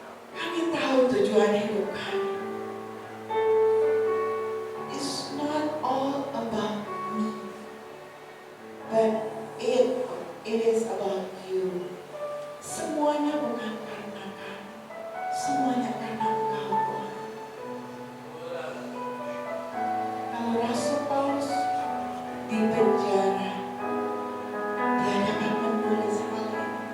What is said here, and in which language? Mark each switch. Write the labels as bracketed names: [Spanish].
[Indonesian] Kami tahu tujuan hidup kami. [English] It's not all about me, but it is about you. [Indonesian] Semuanya bukan karena kami, semuanya karena Engkau Tuhan. Kalau Rasul Paulus di penjara, dia dapat menulis hal ini.